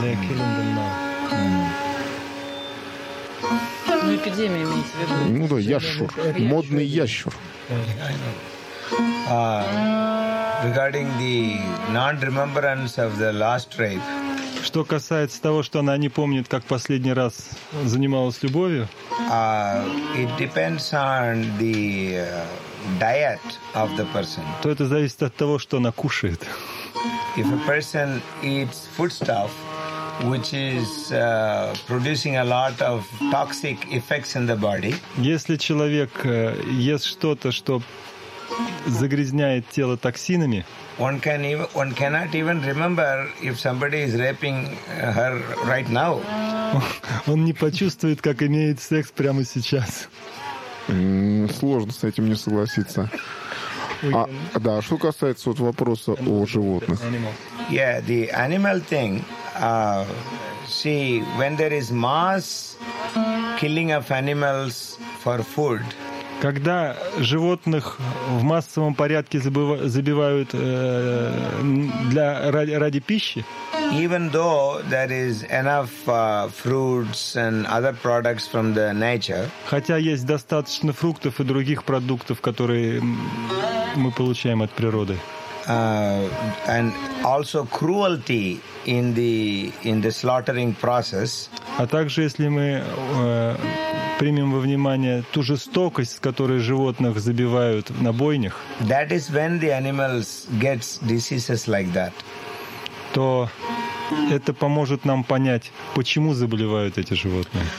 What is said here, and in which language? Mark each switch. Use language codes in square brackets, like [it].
[en] They're killing them now. [ru] Ну, эпидемия имеется в виду. Ну да, ящур. Модный ящур. [en] Regarding the non-remembrance of the last rape. [ru] Что касается того, что она не помнит, как последний раз занималась любовью. [en] It depends on the diet of the person. [ru] То это зависит от того, что она кушает. [en] If a person eats foodstuff, which is producing a lot of toxic effects in the body. [ru] Если человек ест что-то, что загрязняет тело токсинами. [en] One cannot even remember if somebody is raping her right now. [ru] Он не почувствует, как имеет секс прямо сейчас. Сложно с этим не согласиться. Да, что касается вот вопроса о животных. [en] Yeah, the animal thing. See, when there is mass killing of animals for food. [ru] Когда животных в массовом порядке забивают ради пищи. [en] Even though there is enough fruits and other products from the nature. [ru] Хотя есть достаточно фруктов и других продуктов, которые мы получаем от природы. [en] And also cruelty in the slaughtering process. [ru] А также, если мы примем во внимание ту жестокость, с которой животных забивают на бойнях. [en] That is when the animals get diseases like that. [ru] То это поможет нам понять, почему заболевают эти животные.